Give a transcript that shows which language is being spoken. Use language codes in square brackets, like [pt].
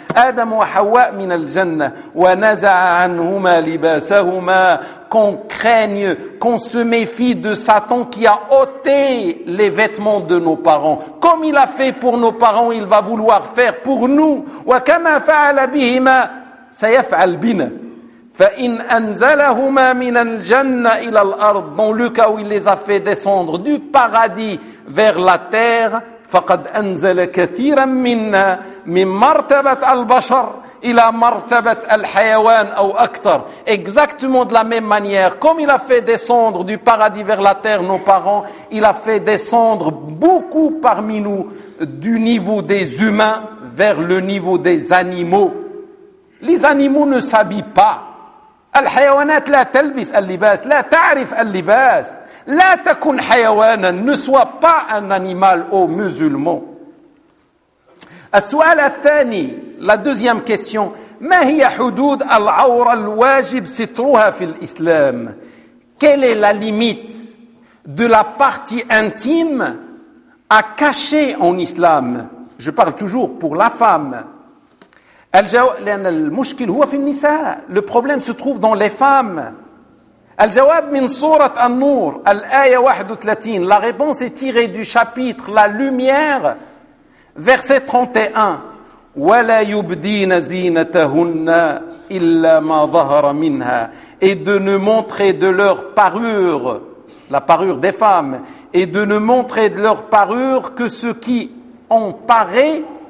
[fr] Adam [ar] وحواء من الجنة وَنَزَعَ عَنْهُمَا لِبَاسَهُمَا, [fr] qu'on craigne, qu'on se méfie de Satan qui a ôté les vêtements de nos parents. Comme il a fait pour nos parents, il va vouloir faire pour nous. [ar] وَكَمَا فَعَلَ بِهِمَا سَيَفْعَلْ بِنَا. فَإِنْ أَنْزَلَهُمَا مِنَ الْجَنَّةِ إِلَى الْأَرْضِ, [fr] dans le cas où il les a fait descendre du paradis vers la terre, [ar] فَقَدْ أَنْزَلَ كَثِيرًا مِنَّا مِنْ مَرْتَبَةَ الْبَشَرِ إِلَى مَرْتَبَةَ الْحَيَوَانِ أَوْ أَكْتَرِ. [fr] Exactement de la même manière, comme il a fait descendre du paradis vers la terre nos parents, il a fait descendre beaucoup parmi nous du niveau des humains vers le niveau des animaux. Les animaux ne s'habillent pas. [ar] الحيوانات لا تلبس اللباس, لا تعرف اللباس, لا تكن حيوانا, [fr] ne sois pas un animal, ô musulman. [ar] السؤال الثاني, [fr] la deuxième question, [ar] ما هي حدود العورة الواجب سترها في الإسلام, [fr] quelle est la limite de la partie intime à cacher en islam? Je parle toujours pour la femme. Le problème se trouve dans les femmes. [ar] الجواب من سورة النور الآية 31. [fr] La réponse est tirée du chapitre La Lumière, verset 31. [ar] وَلَا يُبْدِينَ زِينَتَهُنَّ إِلَّا مَا ظَهَرَ مِنْهَا, [fr] et de ne montrer de leur parure, la parure des femmes, et de ne montrer de leur parure que ce qui en paraît.